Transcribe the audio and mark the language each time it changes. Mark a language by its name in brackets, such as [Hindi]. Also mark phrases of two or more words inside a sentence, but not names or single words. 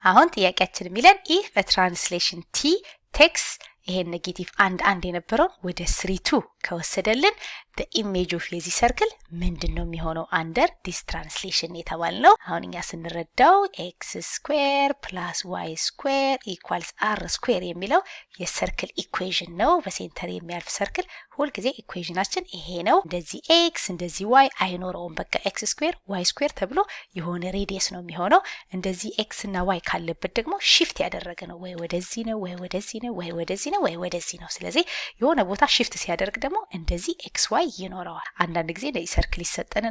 [Amharic] አሁን ጥያቄያችን የሚለን [English] if a translation t takes [Amharic] ይሄን ኔጌቲቭ አንድ የነበረውን ወደ 3 ከወሰደልን [English] the image of [Amharic] የዚህ ሰርክል ምንድነው የሚሆነው [English] under this translation [Amharic] የተባልነው። አሁን እኛ ስንረዳው [English] x square plus y square equals r square [Amharic] የሚለው የሰርክል ኢኩዌሽን ነው። በሴንተር የሚያልፍ ሰርክል ሁልጊዜ ኢኩዌሽናችን ይሄ ነው። እንደዚህ x እንደዚህ y አይኖረውም። በቃ [English] x square y square [Amharic] ተብሎ የሆነ ሬዲየስ ነው የሚሆነው። እንደዚህ x እና y ካለበት ደግሞ shift ያደረገ ነው። ወይ ወደዚህ ነው ወይ ወደዚህ ነው ወይ ወደዚህ ነው ወይ ወደዚህ ነው። ስለዚህ የሆነ ቦታ shift ሲያደርግ ደግሞ እንደዚህ xy ይኖረዋል። አንዳንድ ጊዜ እንደዚህ ሰርክል ይሰጠንና